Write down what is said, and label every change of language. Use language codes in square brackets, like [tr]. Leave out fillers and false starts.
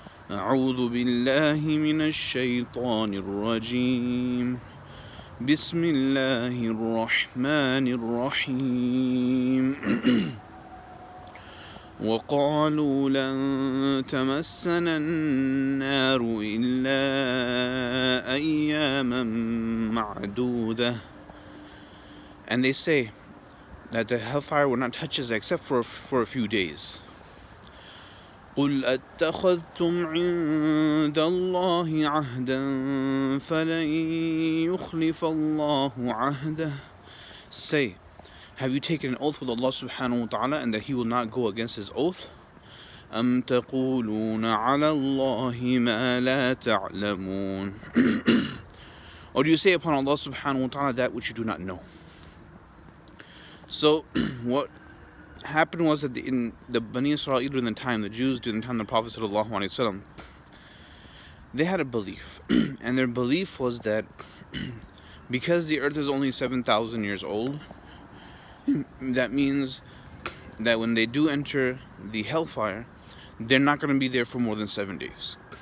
[ar] أعوذ بالله من الشيطان الرجيم بسم الله الرحمن الرحيم وقالوا لن تمسنا النار إلا أياما معدودة. [en] And they say that the hellfire will not touch us except for a few days. [ar] قل أتخذتم عند الله عهدا فلن يخلف الله عهده. [en] Say, have you taken an oath with Allah [ar] subhanahu wa ta'ala [en] and that He will not go against His oath? [ar] أم تقولون على الله ما لا تعلمون. [en] Or do you say upon Allah [ar] subhanahu wa ta'ala [en] that which you do not know? So, what happened was that in the Bani Israel during the time, the Jews during the time of the Prophet [ar] sallallahu alaihi wasallam, [en] they had a belief, and their belief was that because the earth is only 7,000 years old, that means that when they do enter the hellfire, they're not going to be there for more than 7 days.